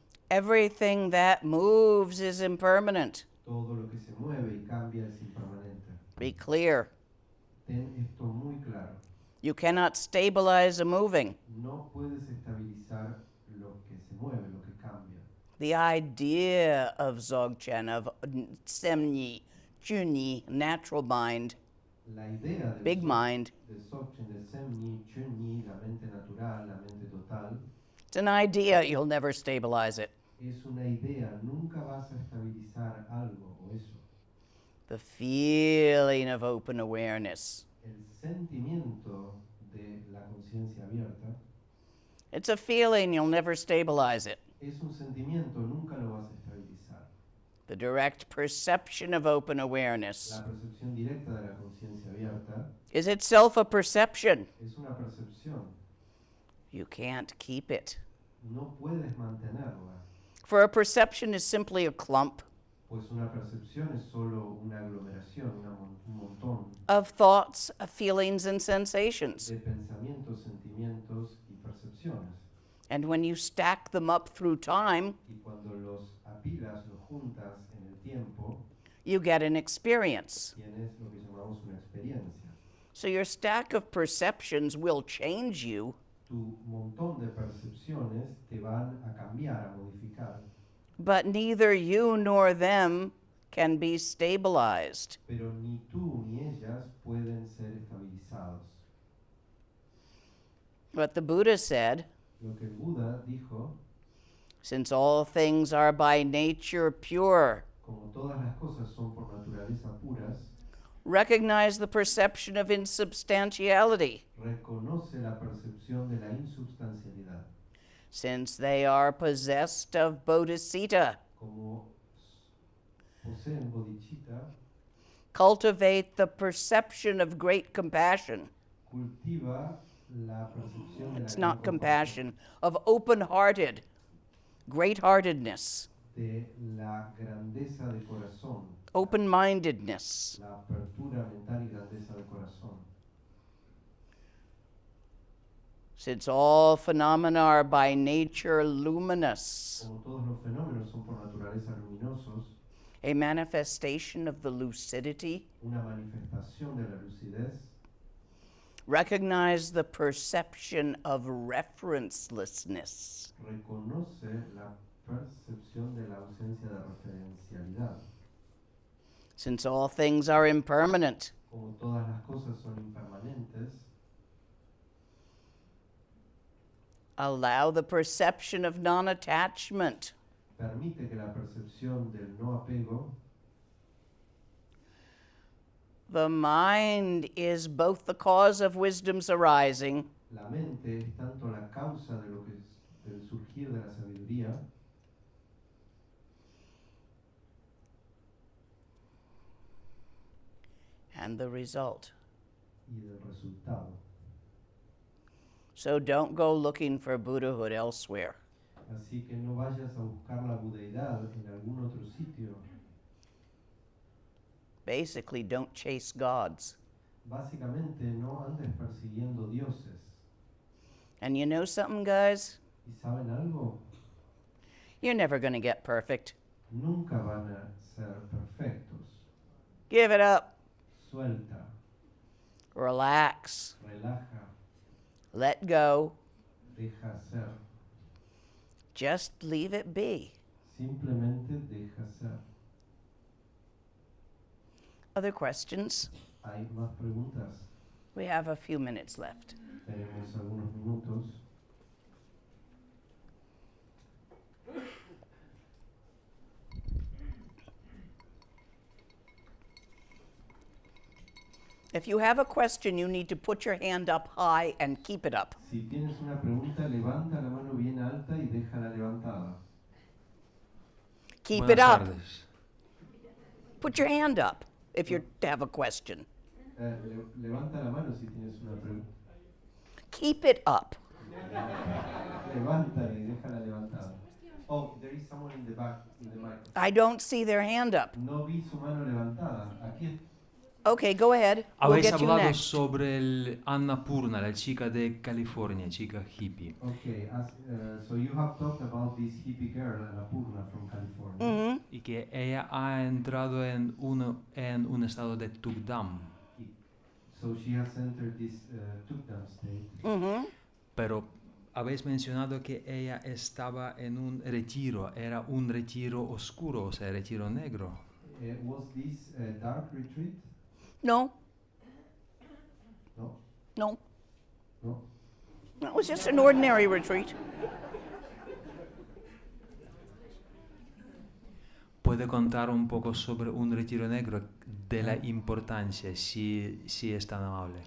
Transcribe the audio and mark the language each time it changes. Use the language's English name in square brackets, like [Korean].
[English] Everything that moves is impermanent. [Spanish] Todo lo que se mueve y cambia es impermanente. [English] Be clear. [Spanish] Ten esto muy claro. [English] You cannot stabilize a moving. [Spanish] No puedes estabilizar lo que se mueve, lo que cambia. [English] The idea of Zogchen, of Semni, Chunyi, natural mind, [Spanish] La idea del [English] big mind, [Spanish] Dzogchen, del Semni, Chunyi, la mente natural, la mente total, [English] it's an idea, you'll never stabilize it. [Spanish] es una idea. Nunca vas a estabilizar algo o eso. [English] The feeling of open awareness. [Spanish] El sentimiento de la conciencia abierta [English] It's a feeling, you'll never stabilize it. [Spanish] es un sentimiento, nunca lo vas a estabilizar. [English] The direct perception of open [Spanish] La [English] awareness [Spanish] percepción directa de la conciencia abierta [English] is itself a perception. [Spanish] es una percepción. [English] You can't keep it. [Spanish] No puedes mantenerla, [English] For a perception is simply a clump [Spanish] pues una percepción es solo una aglomeración, un montón [English] of thoughts, of feelings, and sensations. [Spanish] de pensamientos, sentimientos y percepciones. [English] And when you stack them up through time, [Spanish] Y cuando los apilas, los juntas en el tiempo, [English] you get an experience. [Spanish] tienes lo que llamamos una experiencia. [English] So your stack of perceptions will change you, [Spanish] Tu montón de percepciones te van a cambiar, a modificar, [English] but neither you nor them can be stabilized. [Spanish] pero ni tú ni ellas pueden ser estabilizados. [English] What the Buddha said, [Spanish] Lo que el Buda dijo, [English] since all things are by nature pure, [Spanish] como todas las cosas son por naturaleza puras, [English] recognize the perception of insubstantiality, [Spanish] reconoce la percepción de la insubstancialidad, [English] since they are possessed of Bodhicitta. [Spanish] como poseen Bodhicitta, [English] Cultivate the perception of great compassion. [Spanish] cultiva la percepción de [English] It's [Spanish] la [English] not compassion, of open-hearted, great-heartedness, [Spanish] de la grandeza de corazón, [English] open-mindedness. [Spanish] la apertura mental y grandeza de corazón. [English] Since all phenomena are by nature luminous, [Spanish] Como todos los fenómenos son por naturaleza luminosos, [English] a manifestation of the lucidity, [Spanish] una manifestación de la lucidez, [English] recognize the perception of referencelessness. [Spanish] reconoce la percepción de la ausencia de referencialidad. [English] Since all things are impermanent, [Spanish] Como todas las cosas son impermanentes, [English] allow the perception of non-attachment. [Spanish] permite que la percepción del no apego. [English] The mind is both the cause of wisdom's arising [Spanish] La mente es tanto la causa de lo que es, del surgir de la sabiduría [English] and the result. [Spanish] y del resultado. [English] So don't go looking for Buddhahood elsewhere. [Spanish] Así que no vayas a buscar la budeidad en algún otro sitio. [English] Basically, don't chase gods. [Spanish] Básicamente no andes persiguiendo dioses. [English] And you know something, guys? [Spanish] ¿Y saben algo? [English] You're never going to get perfect. [Spanish] Nunca van a ser perfectos. [English] Give it up. [Spanish] Suelta, [English] Relax. [Spanish] relaja, [English] Let go. [Spanish] deja ser. [English] Just leave it be. [Spanish] Simplemente deja ser. [English] Other questions? [Spanish] ¿Hay más preguntas? [English] We have a few minutes left. [Spanish] Tenemos algunos minutos. [English] If you have a question, you need to put your hand up high and keep it up. [Spanish] Si tienes una pregunta, levanta la mano bien alta y déjala levantada. [English] Keep [Spanish] Buenas [English] it up. [Spanish] tardes. [English] Put your hand up if you have a question. [Spanish] Levanta la mano si tienes una pregunta. [English] Keep it up. [Spanish] Levántala y déjala levantada. [English] Oh, there is someone in the back, in the mic. I don't see their hand up. [Spanish] No vi su mano levantada. Aquí. [English] Okay, go ahead. We'll [Spanish] Habéis [English] get you [Spanish] hablado [English] next. [Spanish] sobre el Annapurna, la chica de California, chica hippie. [English] Okay, so you have talked about this hippie girl, Annapurna, from California. Mhm. [Spanish] Y que ella ha entrado en un estado de Tukdam. [English] So she has entered this Tukdam state. Mhm. [Spanish] Pero habéis mencionado que ella estaba en un retiro, era un retiro oscuro, o sea, retiro negro. [English] Was this a dark retreat? No. No. No. No. It was just an ordinary retreat. [Spanish] ¿Puede contar un poco sobre un retiro negro, de la importancia, si es tan amable?